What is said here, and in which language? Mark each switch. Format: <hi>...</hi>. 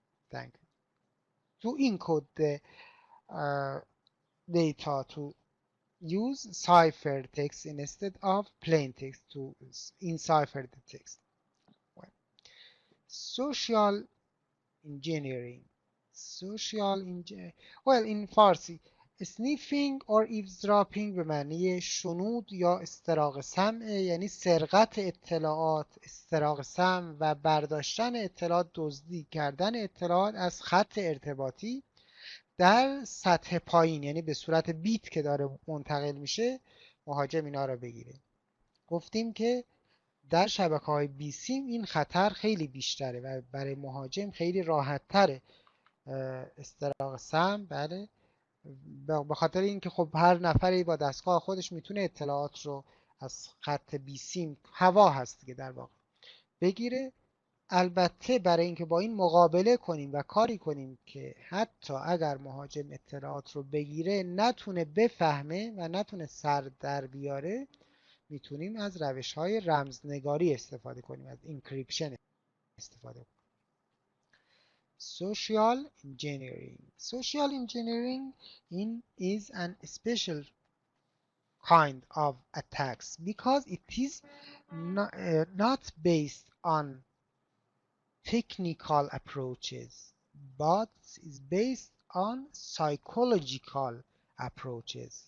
<en>Thank you. To encode the data, to use ciphertext instead of plain text to encipher the text. Well, social engineering. Well, in Farsi, sniffing or eavesdropping</en> <fa>به معنی شنود یا استراق سمع، یعنی سرقت اطلاعات، استراق سمع و برداشتن اطلاعات، دزدی کردن اطلاعات از خط ارتباطی در سطح پایین، یعنی به صورت بیت که داره منتقل میشه مهاجم اینا رو بگیره. گفتیم که در شبکه‌های بیسیم این خطر خیلی بیشتره و برای مهاجم خیلی راحت تره استراق سمع. بله، به خاطر اینکه خب هر نفری با دستگاه خودش میتونه اطلاعات رو از خط بیسیم، هوا هست دیگه در واقع، بگیره. البته برای اینکه با این مقابله کنیم و کاری کنیم که حتی اگر مهاجم اطلاعات رو بگیره نتونه بفهمه و نتونه سر در بیاره، میتونیم از روش‌های رمزنگاری استفاده کنیم، از انکریپشن استفاده کنیم.</fa> <en>Social engineering is an special kind of attacks because it is not based on technical approaches but is based on psychological approaches.</en>